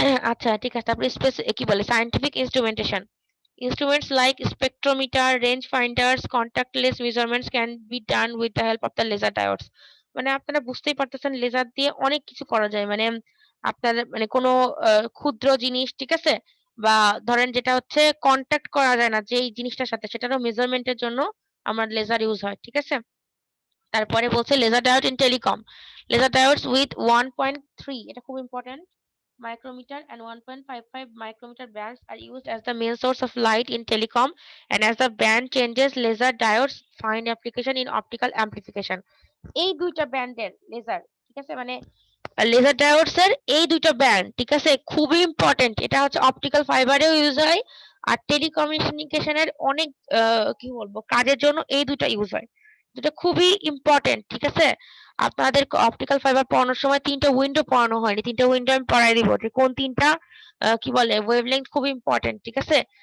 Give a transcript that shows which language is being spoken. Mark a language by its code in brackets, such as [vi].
[bn] আচ্ছা ঠিক আছে, তারপরে কি বলে scientific instrumentation, [en] instruments like spectrometer, range finders, contactless measurements can be done with the help of the laser diodes, [bn] মানে আপনারা বুঝতেই পারতেছেন লেজার দিয়ে অনেক কিছু করা যায়, মানে আপনার মানে কোনো ক্ষুদ্র জিনিস, ঠিক আছে? বা ধরেন যেটা হচ্ছে কন্টাক্ট করা যায় না যেই জিনিসটার সাথে, সেটারও মেজারমেন্টের জন্য আমার লেজার ইউজ হয়, ঠিক আছে? তারপরে বলছে [en] laser diode in telecom, laser diodes with 1.3, [bn] এটা খুব important, [en] micrometer and 1.55 micrometer bands are used as the main source of light in telecom, and as the band changes laser diodes find application in optical amplification, [bn] এই দুইটা ব্যান্ডের laser, ঠিক আছে? মানে laser diodes এর এই দুইটা ব্যান্ড, ঠিক আছে, খুবই ইম্পর্টেন্ট, এটা হচ্ছে অপটিক্যাল ফাইবারেও ইউজ হয় আর টেলিকমিউনিকেশনের অনেক কি বলবো কাজের জন্য এই দুইটা ইউজ হয়, যেটা খুবই ইম্পর্টেন্ট, ঠিক আছে? আপনাদের অপটিক্যাল ফাইবার পড়ানোর সময় 3টা উইন্ডো পড়ানো হয়নি, 3টা উইন্ডো আমি পড়াই দিব, যে কোন 3টা কি বলে ওয়েভলেংথ খুব ইম্পর্টেন্ট, ঠিক আছে?